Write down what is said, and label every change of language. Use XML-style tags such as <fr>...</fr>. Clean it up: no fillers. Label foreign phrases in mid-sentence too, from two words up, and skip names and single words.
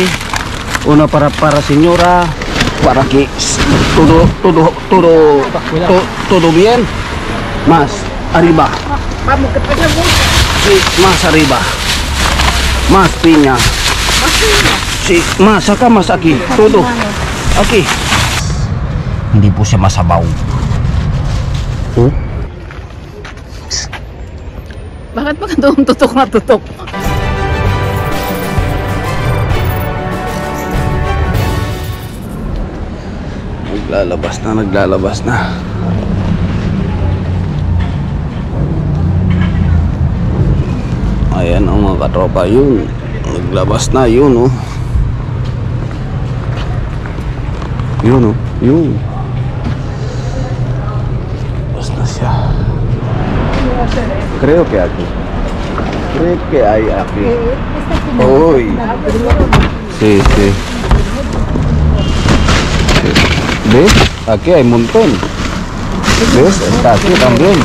<es>Una para señora. Para que todo bien. Más arriba. Vamos, que pasa mucho. Sí, más arriba. Más piña. Sí, más, saca más aquí. Todo. Aquí.</es> <tl>Hindi po siya masabaw. Oh. Bakit ba doon tutok na tutok? Naglalabas na. Ayan ang mga katropa, yun. Naglabas na, yun oh. Yun oh, yun. Labas na siya.</tl> <es>Creo que aquí. Creo que hay aquí. Uy. Sí. ¿Ves? Aquí hay un montón. ¿Ves? Está aquí también.</es>